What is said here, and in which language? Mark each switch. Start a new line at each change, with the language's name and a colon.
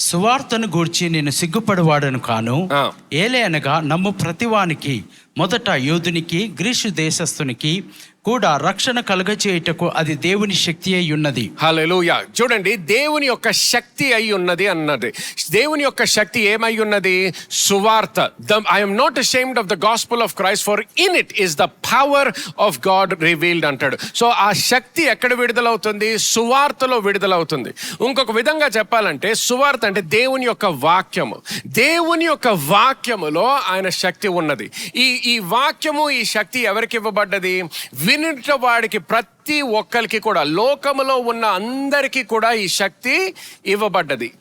Telugu: సువార్తను గూర్చి నేను సిగ్గుపడివాడను కాను, ఏలే అనగా నమ్ము ప్రతివానికి మొదట యూదునికి గ్రీసు దేశస్థునికి కూడా రక్షణ కలుగచేయుటకు అది దేవుని శక్తి అయి ఉన్నది. హల్లెలూయా. చూడండి, దేవుని యొక్క శక్తి అయి ఉన్నది అన్నది. దేవుని యొక్క శక్తి ఏమై ఉన్నది? సువార్త.
English: I am not ashamed of the gospel of Christ, for in it is the power of God revealed
Telugu: అంటాడు. సో ఆ శక్తి ఎక్కడ విడుదలవుతుంది? సువార్తలో విడుదలవుతుంది. ఇంకొక విధంగా చెప్పాలంటే సువార్త అంటే దేవుని యొక్క వాక్యము. దేవుని యొక్క వాక్యములో ఆయన శక్తి ఉన్నది. ఈ వాక్యము, ఈ శక్తి ఎవరికి ఇవ్వబడ్డది? వినుట వాడికి, ప్రతి ఒక్కరికి కూడా, లోకములో ఉన్న అందరికీ కూడా ఈ శక్తి ఇవ్వబడ్డది.